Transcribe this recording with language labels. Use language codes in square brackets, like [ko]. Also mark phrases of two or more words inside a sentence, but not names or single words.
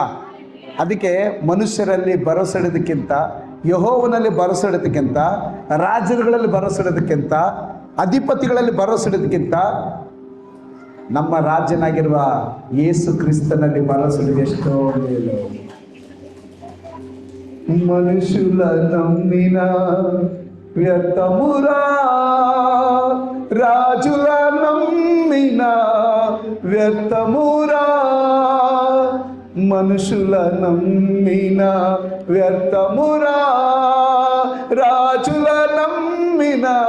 [kn] ಅದಕ್ಕೆ ಮನುಷ್ಯರಲ್ಲಿ ಭರವಸೆಡೋದಕ್ಕಿಂತ, ಯೆಹೋವನಲ್ಲಿ ಭರವಸೆಡೋದಕ್ಕಿಂತ, ರಾಜ್ಯಗಳಲ್ಲಿ ಭರವಸೆಡೋದಕ್ಕಿಂತ, ಅಧಿಪತಿಗಳಲ್ಲಿ ಭರವಸೆಡೋದಕ್ಕಿಂತ ನಮ್ಮ ರಾಜ್ಯನಾಗಿರುವ ಯೇಸು ಕ್ರಿಸ್ತನಲ್ಲಿ ಭರವಸೆಡೋದು ಎಷ್ಟೋ ಮೇಲು. [te] మనుష్యుల నమ్మిన వ్యర్థమురా రాజుల నమ్మిన వ్యర్థమురా మనుషుల నమ్మిన వ్యర్థమురా రాజుల నమ్మిన